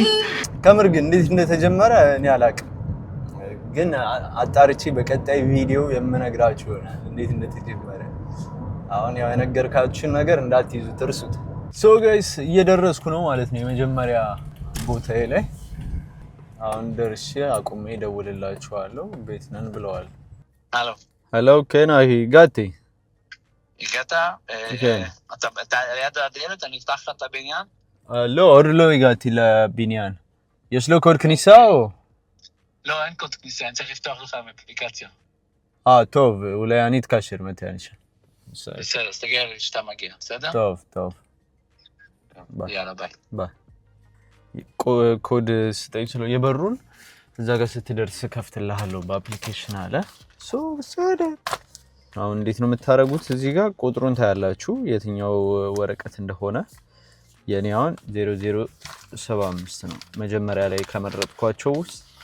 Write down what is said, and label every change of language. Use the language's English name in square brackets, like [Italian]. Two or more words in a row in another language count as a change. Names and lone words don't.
[Amharic] ከምር ግን እንዴት እንደተጀመረ እኔ አላውቅም ግን አጣርቼ በቀጣይ ቪዲዮ የምነግራችሁ ይሆናል እንዴት እንደተጀመረ አሁን ያው የነገርካችሁን ነገር እንዳትይዙ ትርሱት [English] so guys [Amharic] እየደረስኩ ነው ማለት ነው የመጀመሪያ ቦታዬ ላይ አሁን ደርሼ አቁሜ ደውልላችኋለሁ ቤት ነን ብለዋል [Hebrew] הלו. ሄሎ ከናሂ ጋቲ הגעת? כן. אתה ליד הדלת? אני אפתח לך את הבניין? לא, עוד לא הגעתי לבניין. יש לו קוד כניסה או? לא, אין קוד כניסה, אני צריך לפתוח לך באפליקציה. טוב, אולי אני אתקשר מתי אני שם. בסדר, אז תגיע לי שאתה מגיע, בסדר? טוב. ביי. יאללה, ביי. ביי. [Amharic] ኮድ ስጠኝ ስለው የበሩን እዛ ጋር ስትደርስ ከፍትልሃለሁ በአፕሊኬሽን አለ ሶ አሁን እንዴት ነው የምታረጉት እዚህ ጋር ቁጥሩን ታያላችሁ የትኛው ወረቀት እንደሆነ የኔ አሁን 0075 ነው መጀመሪያ ላይ ከመረጥኳቸው ውስጥ